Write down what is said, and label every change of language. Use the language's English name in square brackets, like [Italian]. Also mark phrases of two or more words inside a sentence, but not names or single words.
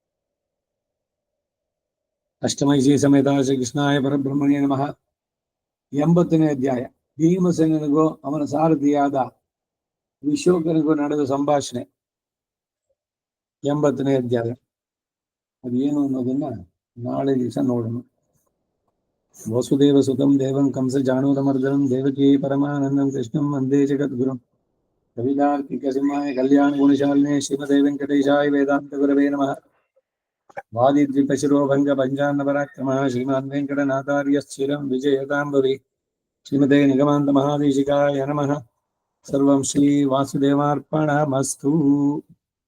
[Sanskrit] ಅಷ್ಟಮೈಷಿ ಸಮೇತ ಶ್ರೀ ಕೃಷ್ಣಾಯ ಪರಬ್ರಹ್ಮಣ್ಯ ನಮಃ. [Kannada] 80ನೇ ಅಧ್ಯಾಯ. ಭೀಮಸೇನನಿಗೂ ಅವನ ಸಾರಥಿಯಾದ ವಿಶೋಕನಿಗೂ ನಡೆದ ಸಂಭಾಷಣೆ. 80ನೇ ಅಧ್ಯಾಯ ಅದೇನು ಅನ್ನೋದನ್ನ ನಾಳೆ ದಿವಸ ನೋಡೋಣ. [Sanskrit] ವಸುದೇವ ಸುತಂ ದೇವಂ ಕಂಸ ಜಾಣೂರಮರ್ದನಂ ದೇವಕೀ ಪರಮಾನಂದಂ ಕೃಷ್ಣಂ ವಂದೇ ಜಗದ್ಗುರುಂ ಕವಿತಾರ್ಕಿಕ ಸಿಂಹಾಯ ಕಲ್ಯಾಣ ಗುಣಶಾಲಿನೇ ಶ್ರೀಮದೇ ವೆಂಕಟೇಶಾಯ ವೇದಾಂತ ಗುರವೇ ನಮಃ. ವಾದಿದ್ವಿಪಶಿರೋ ಭಂಗ ಭಂಜಾನ್ನ ಪರಾಕ್ರಮಃ ಶ್ರೀಮಾನ್ ವೆಂಕಟನಾಥಾರ್ಯ ಸ್ಥಿರಂ ವಿಜಯತಾಂಬುರಿ ಶ್ರೀಮತೆ ನಿಗಮಾಂತ ಮಹಾದೇಶಿಕಾಯ ನಮಃ. ಸರ್ವಂ ಶ್ರೀ ವಾಸುದೇವಾರ್ಪಣಮಸ್ತು.